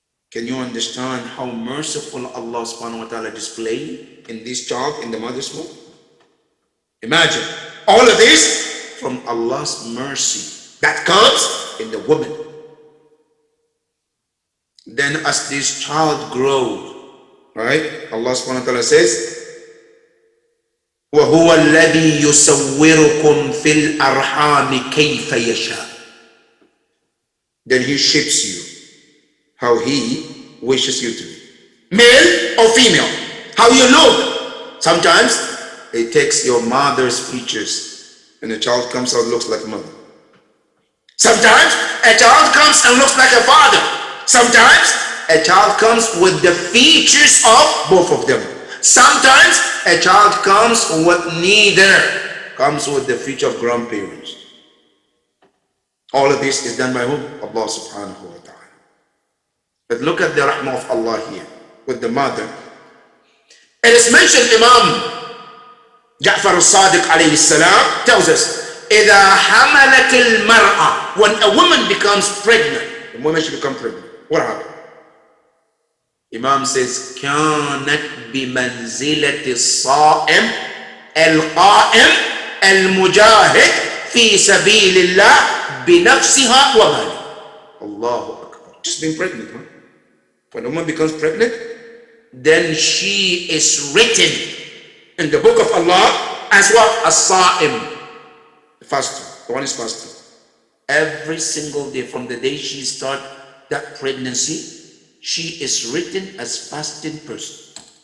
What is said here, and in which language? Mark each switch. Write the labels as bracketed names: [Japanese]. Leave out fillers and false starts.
[English] Can you understand how merciful Allah subhanahu wa ta'ala displayed in this child in the mother's womb? Imagine all of this from Allah's mercy that comes in the woman. Then as this child grows, right? Allah subhanahu wa ta'ala says, [Arabic] وَهُوَ الَّذِي يُسَوِّرُكُمْ فِي الْأَرْحَامِ كَيْفَ يَشَاءُ. [English] Then He shapes you how He wishes you to be. Male or female, how you look. Sometimes it takes your mother's features and the child comes out looks like a mother. Sometimes a child comes and looks like a father. Sometimes a child comes with the features of both of them. Sometimes a child comes with neither, comes with the feature of grandparents. All of this is done by whom? Allah subhanahu wa ta'ala. But look at the rahmah of Allah here with the mother. It is mentioned, Imam Ja'far al-Sadiq alayhi salam tells us, [Arabic] إِذَا حَمَلَتِ الْمَرْأَةِ, [English] when a woman becomes pregnant, the moment she becomes pregnant, what happens? Imam says, [Arabic] كانت بمنزلة الصائم القائم المجاهد في سبيل الله بنفسها وماله. Allahu Akbar. [English] Just being pregnant, huh? When a woman becomes pregnant, then she is written in the book of Allah as what? As-Sa'im, the faster, the one is fasting. Every single day from the day she starts that pregnancy, she is written as fasting person.